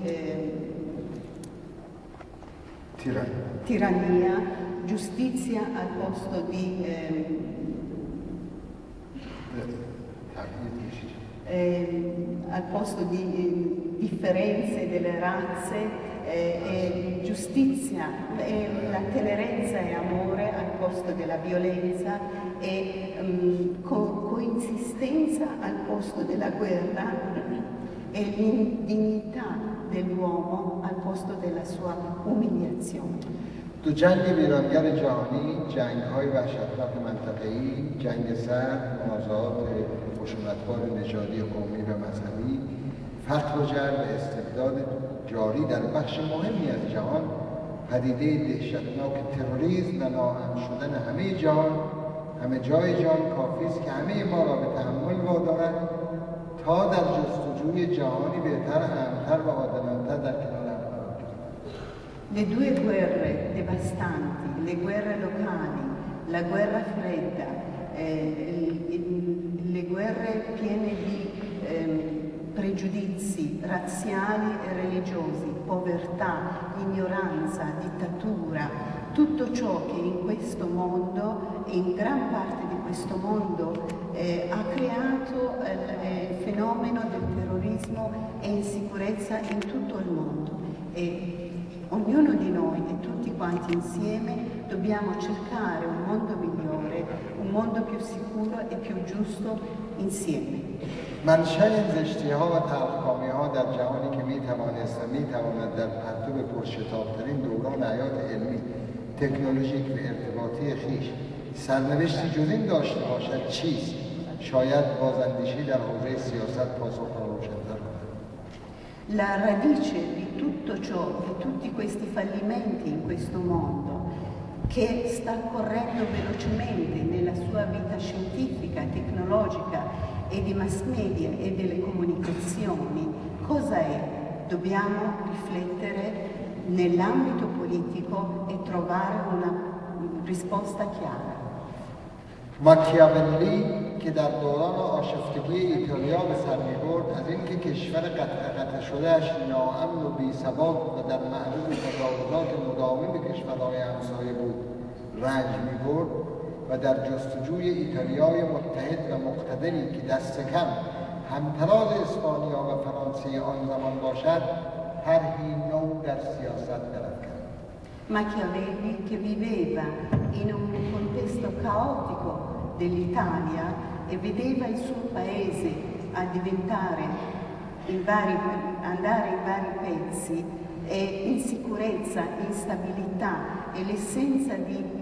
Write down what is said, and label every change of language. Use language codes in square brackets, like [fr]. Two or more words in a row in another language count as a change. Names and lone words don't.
[it] tirannia, giustizia al posto di differenze delle razze, giustizia, la tenerezza e amore al posto della violenza e coesistenza al posto della guerra e l'indignità dell'uomo al posto della sua umiliazione. [fa] دو جنگ ویرانگر جهانی، جنگ‌های وحشتناک منطقه‌ای، جنگ سرد، منازعات خشونتبار نژادی، قومی و مذهبی، فقر و جهل و استبداد جاری در بخش مهمی از جهان، پدیده دهشتناک تروریسم و ناامن شدن همه جهان، همه جای جهان کافی است که همه ما را به تأمل وادارد تا در جستجوی جهانی بهتر، امن‌تر و عادلانه‌تر در کنار هم قرار گیریم. [it] Le due guerre devastanti, le guerre locali, la guerra fredda, le guerre piene di pregiudizi razziali e religiosi, povertà, ignoranza, dittatura, tutto ciò che in questo mondo, in gran parte di questo mondo, ha creato il fenomeno del terrorismo e insicurezza in tutto il mondo. E ognuno di noi e tutti quanti insieme dobbiamo cercare un mondo migliore, un mondo più sicuro e più giusto insieme. [fa] منشأ این زشتی‌ها و تلخکامی‌ها در جهانی که می‌توانست و می‌تواند در پرتو پرشتاب‌ترین دوران حیات علمی، تکنولوژیک و ارتباطی خویش سرنوشتی جز این داشته باشد چیست؟ شاید بازاندیشی در حوزه سیاست پاسخ را روشن‌تر کند. [it] La radice di tutto ciò, di tutti questi fallimenti in questo mondo, che sta correndo velocemente nella sua vita scientifica, tecnologica e di mass media e delle comunicazioni, cosa è? Dobbiamo riflettere nell'ambito politico e trovare una risposta chiara. [fa] ماکیاولی که در دوران آشفتگی ایتالیا به سر می‌برد از اینکه کشور قطع شده‌اش ناامن و بی‌ثبات و در معرض تجاوزات مداوم کشورهای همسایه بود رنج می‌برد و در جستجوی ایتالیای متحد و مقتدری که دست کم همتراز اسپانیا و فرانسه آن زمان باشد طرحی نو در سیاست درافکند. [it] Machiavelli, che viveva in un contesto caotico dell'Italia e vedeva il suo paese a diventare andare in vari pezzi e insicurezza, instabilità e l'essenza di